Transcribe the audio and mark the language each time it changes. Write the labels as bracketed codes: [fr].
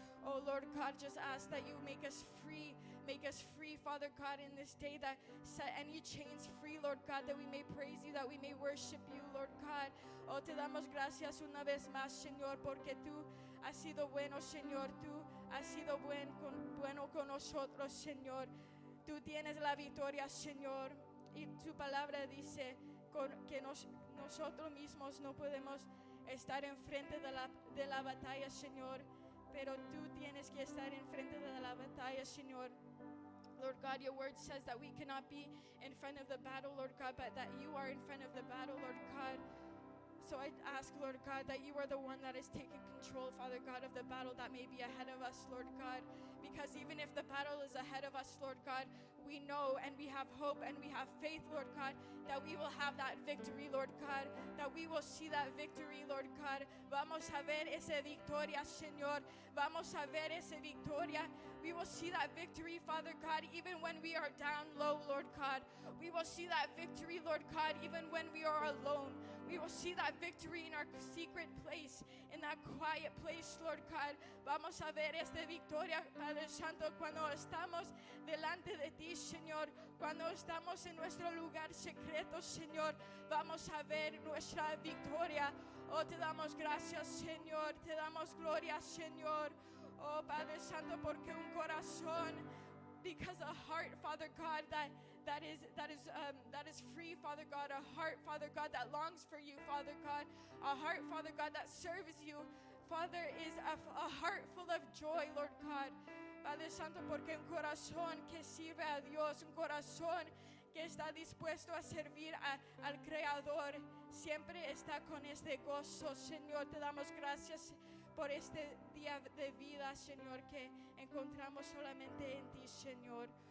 [en] Oh Lord God, just ask that you make us free, Father God, in this day, that set any chains free, Lord God, that we may praise you, that we may worship you, Lord God. [es] Oh, te damos gracias una vez más, Señor, porque tú has sido bueno, Señor, tú has sido bueno con nosotros, Señor. Tú tienes la victoria, Señor, y tu palabra dice que nosotros mismos no podemos estar enfrente de la batalla, Señor, pero tú tienes que estar enfrente de la batalla, Señor. [en] Lord God, your word says that we cannot be in front of the battle, Lord God, but that you are in front of the battle, Lord God. So I ask, Lord God, that you are the one that is taking control, Father God, of the battle that may be ahead of us, Lord God. Because even if the battle is ahead of us, Lord God, we know and we have hope and we have faith, Lord God, that we will have that victory, Lord God, that we will see that victory, Lord God. [es] Vamos a ver esa victoria, Señor. Vamos a ver esa victoria. [en] We will see that victory, Father God, even when we are down low, Lord God. We will see that victory, Lord God, even when we are alone. We will see that victory in our secret place, in that quiet place, Lord God. [es] Vamos a ver esta victoria, Padre Santo, cuando estamos delante de ti, Señor. Cuando estamos en nuestro lugar secreto, Señor, vamos a ver nuestra victoria. Oh, te damos gracias, Señor. Te damos gloria, Señor. Oh, Padre Santo, porque un corazón, [en] because a heart, Father God, that is free, Father God, a heart, Father God, that longs for you, Father God, a heart, Father God, that serves you, Father, is a heart full of joy, Lord God. [es] Padre Santo, porque un corazón que sirve a Dios, un corazón que está dispuesto a servir al Creador, siempre está con este gozo, Señor. Te damos gracias por este día de vida, Señor, que encontramos solamente en ti, Señor.